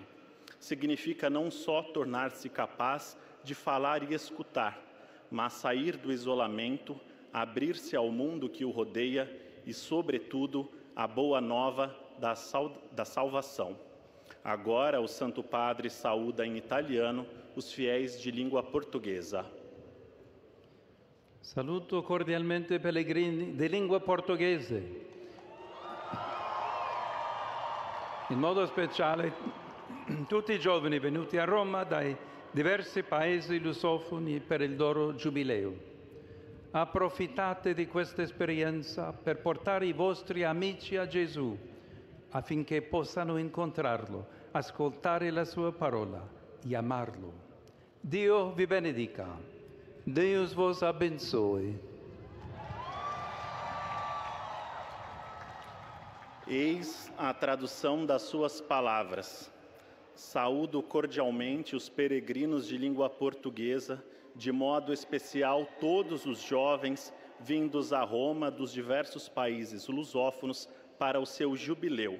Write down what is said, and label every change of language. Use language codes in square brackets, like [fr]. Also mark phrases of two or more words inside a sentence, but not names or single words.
[pt] Significa não só tornar-se capaz de falar e escutar, mas sair do isolamento, abrir-se ao mundo que o rodeia e, sobretudo, a boa nova da salvação. Agora, o Santo Padre saúda em italiano os fiéis de língua portuguesa. [it] Saluto cordialmente pellegrini di lingua portoghese. In modo speciale tutti i giovani venuti a Roma dai diversi paesi lusofoni per il loro giubileo. Approfittate di questa esperienza per portare i vostri amici a Gesù, affinché possano incontrarlo, ascoltare la sua parola e amarlo. Dio vi benedica. [pt] Deus vos abençoe. Eis a tradução das suas palavras. Saúdo cordialmente os peregrinos de língua portuguesa, de modo especial todos os jovens vindos a Roma dos diversos países lusófonos para o seu jubileu.